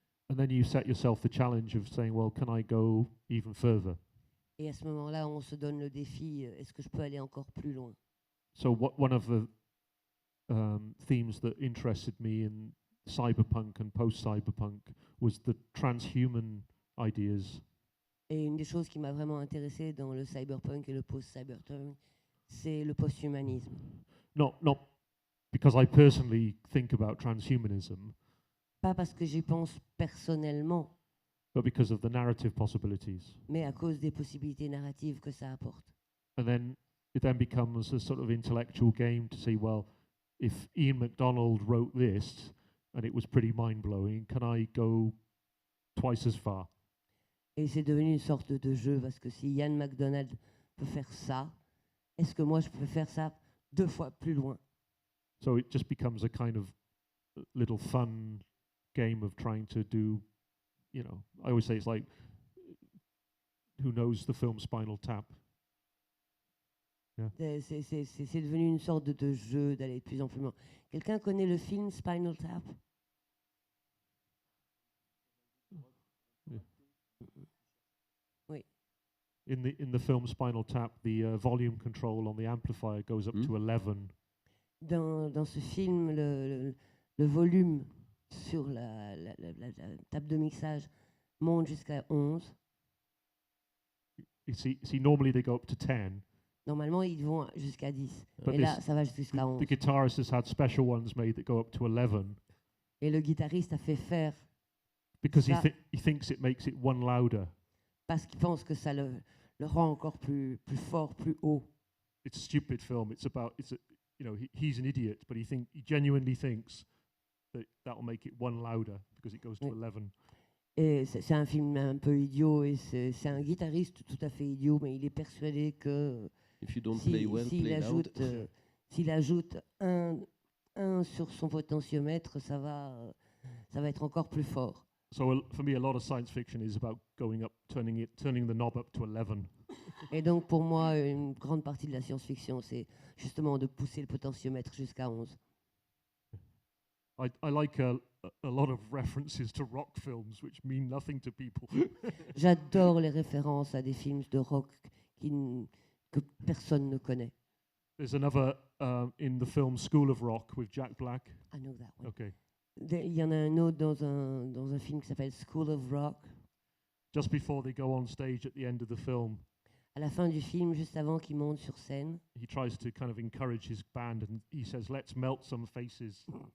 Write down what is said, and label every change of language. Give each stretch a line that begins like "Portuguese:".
English: And then you set yourself the challenge of saying, well, can I go even further?
French: Et à ce moment-là, on se donne le défi, est-ce que je peux aller encore plus loin?
English: So one of the themes that interested me in cyberpunk and post-cyberpunk was the transhuman ideas.
French: Et une des choses qui m'a vraiment intéressé dans le cyberpunk et le post-cyberpunk, c'est le post-humanisme.
English: Not because I personally think about transhumanism,
French: Pas parce que j'y pense personnellement,
English: but because of the narrative possibilities.
French: mais à cause des possibilités narratives que ça apporte.
English: And then it then becomes a sort of intellectual game to say, well, if Ian MacDonald wrote this and it was pretty mind-blowing, can I go twice as far?
French: Et c'est devenu une sorte de jeu, parce que si Ian MacDonald peut faire ça, est-ce que moi je peux faire ça 2 fois plus loin?
English: So it just becomes a kind of little fun game of trying to do, I always say it's like, who knows the film Spinal Tap?
French: C'est devenu une sorte de jeu d'aller de plus en plus loin. Quelqu'un connaît le film Spinal Tap?
English: Yeah.
French: Oui.
English: In the film Spinal Tap, the volume control on the amplifier goes up to 11.
French: Dans ce film, le volume sur la table de mixage monte jusqu'à 11.
English: You see, normally they go up to 10.
French: Normalement, ils vont jusqu'à 10.
English: But
French: Et là, ça va jusqu'à 11.
English: The guitarist has had special ones made that go up to 11
French: Et le guitariste a fait faire
English: because
French: Ça-
English: he thinks it makes it one louder.
French: parce qu'il pense que ça le rend encore plus fort, plus haut.
English: It's a stupid film. He's an idiot, but he genuinely thinks that will make it one louder because it goes to
French: Oui.
English: 11.
French: Et c'est un film un peu idiot et c'est un guitariste tout à fait idiot, mais il est persuadé que
English: If you don't play well,
French: s'il
English: play loud.
French: s'il ajoute un sur son potentiomètre, ça va être encore plus fort.
English: So for me, a lot of science fiction is about going up, turning the knob up to 11.
French: Et donc pour moi, une grande partie de la science-fiction, c'est justement de pousser le potentiomètre jusqu'à 11.
English: I like a lot of references to rock films which mean nothing to people.
French: J'adore les références à des films de rock que personne ne connaît.
English: There's another in the film School of Rock with Jack Black. I know that one. Okay.
French: Il y en a un autre dans un film qui s'appelle School of Rock.
English: Just before they go on stage at the end of the film,
French: À la fin du film, juste avant qu'il monte sur scène,
English: he tries to kind of encourage his band and he says, "Let's melt some faces."